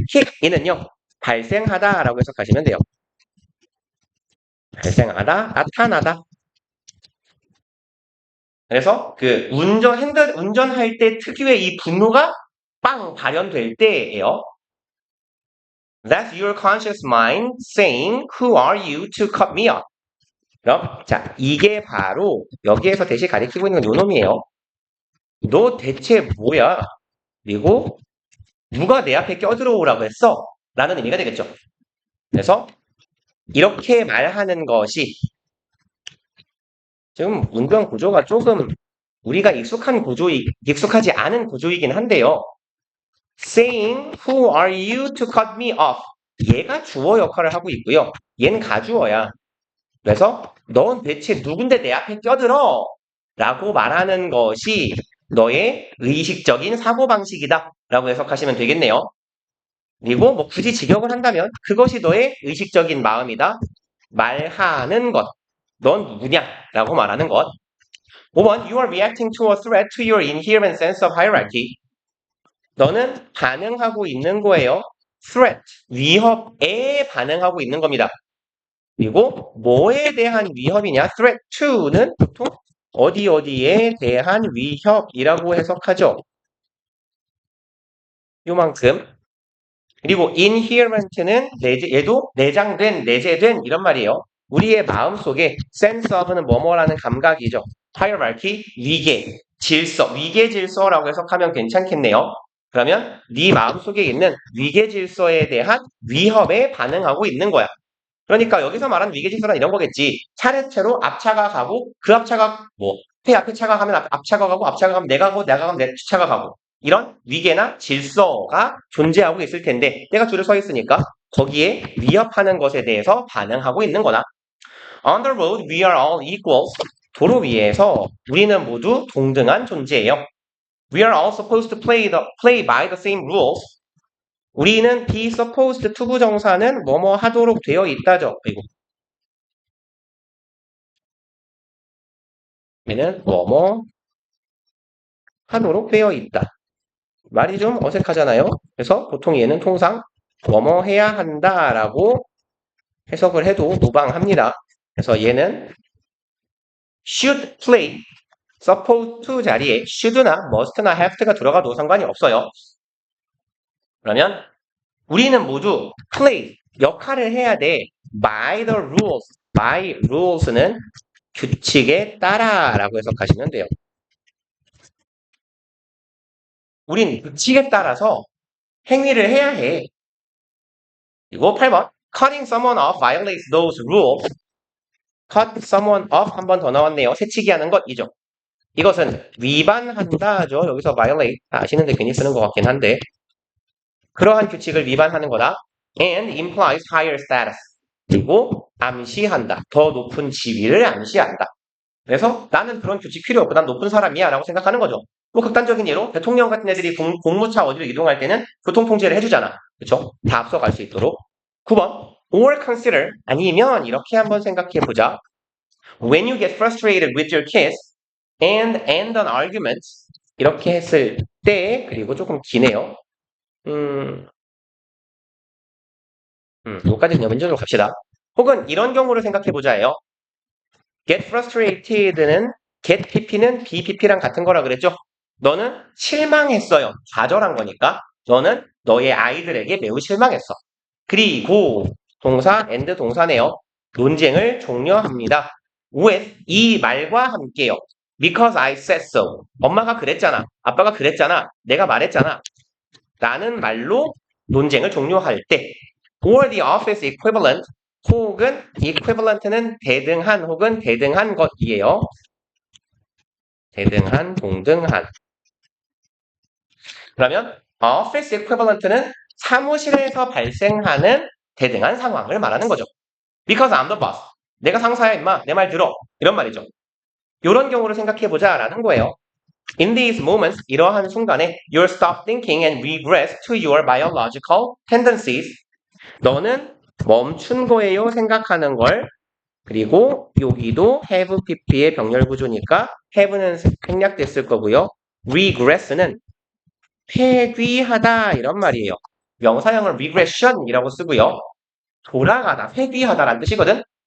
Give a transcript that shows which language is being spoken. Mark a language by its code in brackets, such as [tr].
[ko] kick인은요, 발생하다라고 해석하시면 돼요. 발생하다, 나타나다. 그래서 그 운전할 때 특유의 이 분노가 빵 발현될 때예요. [en] That's your conscious mind saying, "Who are you to cut me off?" [ko] 그럼 자, 이게 바로 여기에서 대신 가리키고 있는 건 요놈이에요. 너 대체 뭐야? 그리고 누가 내 앞에 껴들어오라고 했어? 라는 의미가 되겠죠. 그래서 이렇게 말하는 것이 지금 운전 구조가 조금 우리가 익숙하지 않은 구조이긴 한데요. [en] saying, "Who are you to cut me off?" [ko] 얘가 주어 역할을 하고 있고요. 얘는 가주어야. 그래서 넌 대체 누군데 내 앞에 껴들어? 라고 말하는 것이 너의 의식적인 사고방식이다 라고 해석하시면 되겠네요. 그리고 뭐 굳이 직역을 한다면 그것이 너의 의식적인 마음이다. 말하는 것. 넌 누구냐? 라고 말하는 것. [en] 5번, you are reacting to a threat to your inherent sense of hierarchy. [ko] 너는 반응하고 있는 거예요. threat, 위협에 반응하고 있는 겁니다. 그리고 뭐에 대한 위협이냐? threat to는 보통 어디에 대한 위협이라고 해석하죠. 요만큼. 그리고 inherent는 얘도 내장된, 내재된 이런 말이에요. 우리의 마음속에 sense of는 뭐뭐라는 감각이죠. hierarchy, 위계, 질서, 위계 질서라고 해석하면 괜찮겠네요. 그러면 네 마음속에 있는 위계 질서에 대한 위협에 반응하고 있는 거야. 그러니까 여기서 말하는 위계 질서란 이런 거겠지. 차례차로 앞차가 가고 그 앞차가 뭐 앞에 차가 가면 앞차가 가고 앞차가 가면 내가 가고 내가 가면 내 차가 가고 이런 위계나 질서가 존재하고 있을 텐데 내가 줄을 서 있으니까 거기에 위협하는 것에 대해서 반응하고 있는 거다. [en] On the road, we are all equals. [ko] 도로 위에서 우리는 모두 동등한 존재예요. [en] We are all supposed to play by the same rules. [ko] 우리는 be supposed to 부정사는 뭐뭐 하도록 되어 있다죠. 이거. 얘는 뭐뭐 하도록 되어 있다. 말이 좀 어색하잖아요. 그래서 보통 얘는 통상 뭐뭐 해야 한다라고 해석을 해도 무방합니다. 그래서 얘는 should play, supposed to 자리에 should나 must나 have가 들어가도 상관이 없어요. 그러면 우리는 모두 play, 역할을 해야 돼. [en] by the rules. [ko] by rules는 규칙에 따라라고 해석하시면 돼요. 우린 규칙에 따라서 행위를 해야 해. 그리고 8번. [en] Cutting someone off violates those rules. [ko] cut someone off 한 번 더 나왔네요. 새치기 하는 것이죠. 이것은 위반한다죠. 여기서 violate 아시는데 괜히 쓰는 것 같긴 한데 그러한 규칙을 위반하는 거다. [en] And implies higher status. [ko] 그리고 암시한다. 더 높은 지위를 암시한다. 그래서 나는 그런 규칙 필요 없고 난 높은 사람이야 라고 생각하는 거죠. 뭐 극단적인 예로 대통령 같은 애들이 공무차 어디로 이동할 때는 교통통제를 해주잖아. 그쵸? 다 앞서갈 수 있도록. 9번 [en] or consider [ko] 아니면 이렇게 한번 생각해 보자. [en] When you get frustrated with your kids and end an argument [ko] 이렇게 했을 때 그리고 조금 기네요. 여기까지 그냥 왼쪽으로 갑시다. 혹은 이런 경우를 생각해 보자예요. get frustrated는 get pp는 be pp랑 같은 거라 그랬죠? 너는 실망했어요. 좌절한 거니까. 너는 너의 아이들에게 매우 실망했어. 그리고 동사 and 동사네요. 논쟁을 종료합니다. with 이 말과 함께요. [en] because I said so. [ko] 엄마가 그랬잖아. 아빠가 그랬잖아. 내가 말했잖아. 라는 말로 논쟁을 종료할 때 [en] or the office equivalent [ko] 혹은 equivalent는 대등한 혹은 대등한 것이에요. 대등한, 동등한. 그러면 office equivalent는 사무실에서 발생하는 대등한 상황을 말하는 거죠. [en] Because I'm the boss. [ko] 내가 상사야 임마. 내 말 들어. 이런 말이죠. 이런 경우를 생각해보자 라는 거예요. [en] In these moments, [ko] 이러한 순간에 [en] you'll stop thinking and regress to your biological tendencies. [ko] 너는 멈춘 거예요. 생각하는 걸. 그리고 여기도 have pp의 병렬 구조니까 have는 생략됐을 거고요. regress는 회귀하다 이런 말이에요. 명사형을 regression이라고 쓰고요. 돌아가다, 회귀하다라는 뜻이거든.